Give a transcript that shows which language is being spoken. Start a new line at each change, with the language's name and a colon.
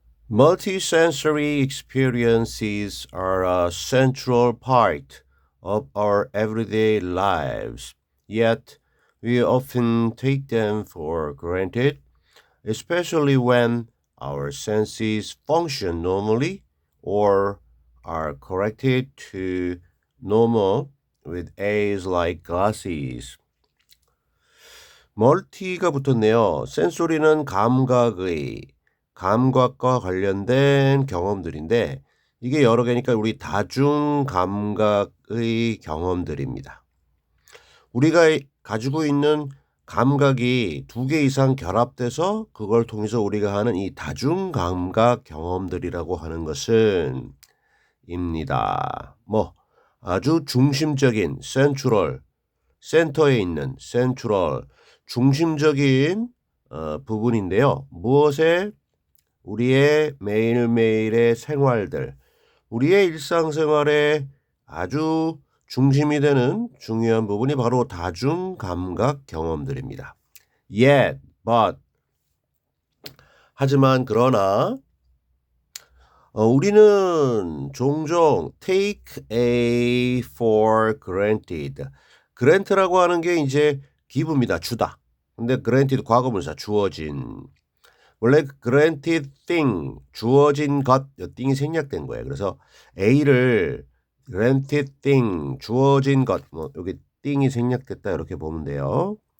English: Multisensory experiences are a central part of our everyday lives, yet we often take them for granted, especially when our senses function normally or are corrected to normal with A's like glasses.
Korean: 멀티가 붙었네요. 센소리는 감각과 관련된 경험들인데 이게 여러 개니까 우리 다중 감각의 경험들입니다. 우리가 가지고 있는 감각이 두 개 이상 결합돼서 그걸 통해서 우리가 하는 이 다중 감각 경험들이라고 하는 것은 입니다. 아주 중심적인 센트럴, 센터에 있는 센트럴, 중심적인 부분인데요. 무엇에 우리의 매일매일의 생활들, 우리의 일상생활에 아주 중심이 되는 중요한 부분이 바로 다중감각 경험들입니다. Yet, but, 하지만 그러나 우리는 종종
English: take A for granted.
Korean: grant라고 하는 게 이제 기부입니다. 주다. 근데 granted 과거분사 주어진. 원래 granted thing 주어진 것, thing이 생략된 거예요. 그래서 A를 granted thing 주어진 것, 여기 thing이 생략됐다 이렇게 보면 돼요.